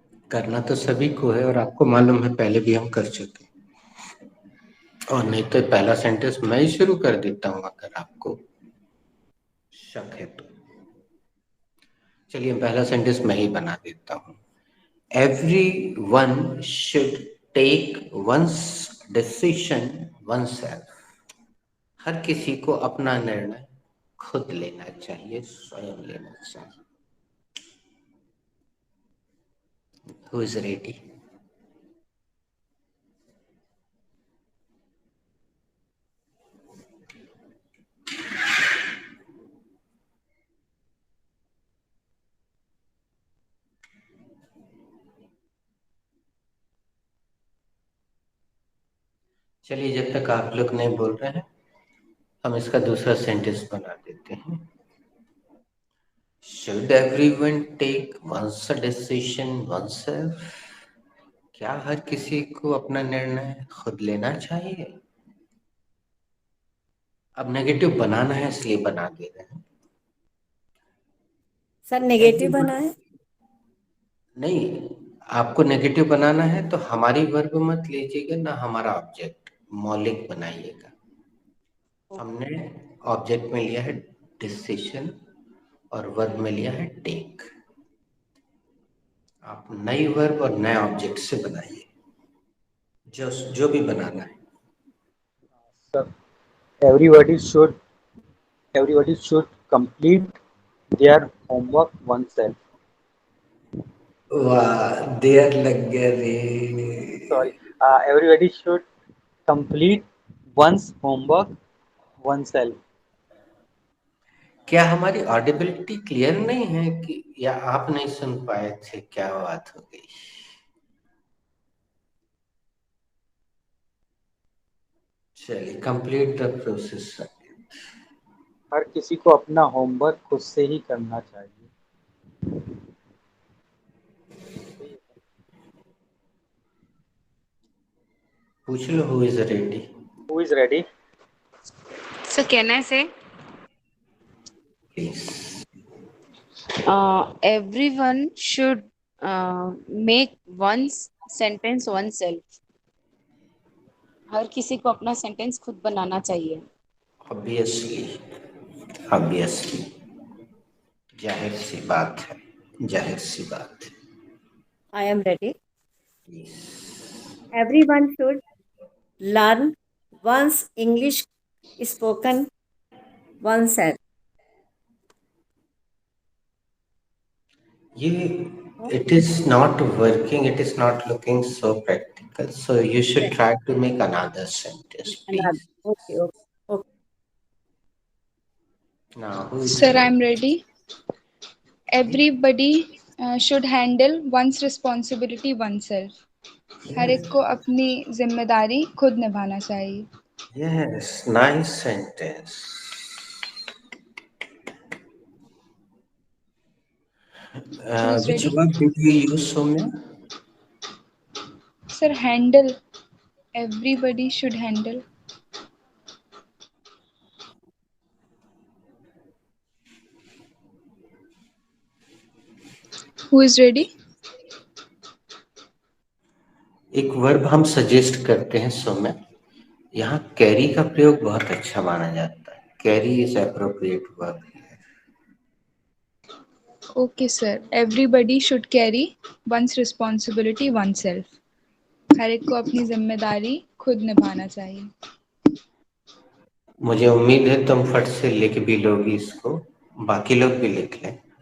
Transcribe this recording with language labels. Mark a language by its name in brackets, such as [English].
[Hindi] करना तो सभी को है, और आपको मालूम है पहले भी हम कर चुके, और नहीं तो पहला सेंटेंस मैं ही शुरू कर देता हूं अगर आपको शक है तो। चलिए पहला सेंटेंस मैं ही बना देता हूं। [English] Everyone should take one's decision oneself. [Hindi] हर किसी को अपना निर्णय खुद लेना चाहिए, स्वयं लेना चाहिए। [English] Who is ready? [Hindi] चलिए जब तक आप लोग नहीं बोल रहे हैं, हम इसका दूसरा सेंटेंस बना देते हैं। [English] Should everyone take one's decision oneself? [Hindi] क्या हर किसी को अपना निर्णय खुद लेना चाहिए? अब नेगेटिव बनाना है इसलिए बना दे रहे हैं। सर नेगेटिव बनाए? नहीं, आपको नेगेटिव बनाना है तो हमारी वर्ब मत लीजिएगा ना हमारा ऑब्जेक्ट, मौलिक बनाइएगा। हमने ऑब्जेक्ट में लिया है डिसीजन और वर्ब में लिया है टेक। आप नई वर्ब और नए ऑब्जेक्ट से बनाइए, जो भी बनाना है। [English] Sir, everybody should everybody should complete their homework oneself. [Hindi] वाह, देर लग गया रे। [English] Sorry, everybody should complete one's homework oneself. [Hindi] क्या हमारी ऑडिबिलिटी क्लियर नहीं है कि, या आप नहीं सुन पाए थे? क्या बात हो गई? [English] चलिए complete the process. [Hindi] हर किसी को अपना होमवर्क खुद से ही करना चाहिए। पूछ लो [English] Who is ready. Who is ready? So can I say? Please. Everyone should make one's sentence oneself. [Hindi] हर किसी को अपना सेंटेंस खुद बनाना चाहिए। [English] obviously, obviously, [Hindi] जाहिर सी बात है, जाहिर सी बात है। [English] I am ready. Everyone should learn once English spoken oneself. It is not working, it is not looking so practical, so you should try to make another sentence, please. Okay, okay, okay. Now who is Sir, ready? I'm ready. Everybody should handle one's responsibility oneself. [Hindi] हर एक को अपनी जिम्मेदारी खुद निभाना चाहिए। [English] Yes, nice sentence. Who's Which ready? word did you use, Soumya? Sir, handle. Everybody should handle. Who is ready? [Hindi] एक verb हम suggest करते हैं सौम्या, यहाँ कैरी का प्रयोग बहुत अच्छा माना जाता है। [English] Carry is appropriate verb. Okay, sir. Everybody should carry one's responsibility oneself. [Hindi] हर एक को अपनी जिम्मेदारी खुद निभाना चाहिए। मुझे उम्मीद है तुम फट से लिख भी लोगी इसको, बाकी लोग भी लिख लें।